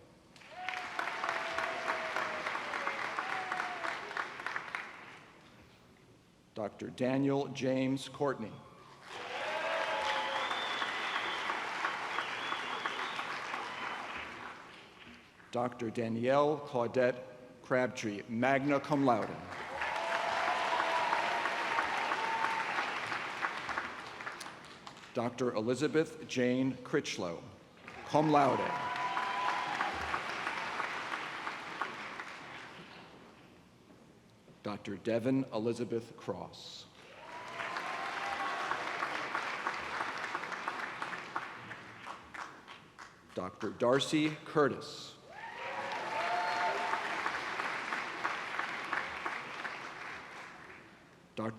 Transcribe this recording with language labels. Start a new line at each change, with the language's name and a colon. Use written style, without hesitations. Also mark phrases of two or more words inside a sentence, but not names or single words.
English: Dr. Daniel James Courtney. Dr. Danielle Claudette Crabtree,
Latin: magna cum laude.
English: Dr. Elizabeth Jane Critchlow,
Latin: cum laude.
English: Dr. Devin Elizabeth Cross. Dr. Darcy Curtis. Dr.